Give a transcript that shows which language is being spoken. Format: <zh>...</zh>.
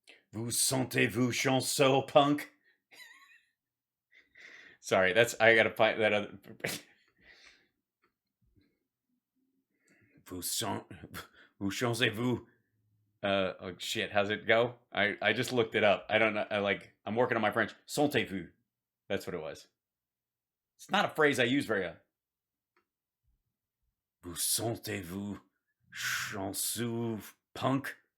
<fr>Vous sentez-vous chanceux, punk?</fr> <en>Sorry, I gotta find that other.</en> <fr>Vous sentez-vous?</fr> <en>Oh shit, how's it go? I just looked it up. I don't know. I'm working on my French. Sentez-vous? That's what it was. It's not a phrase I use very often.</en> <fr>Vous sentez-vous chanceux, punk?</fr>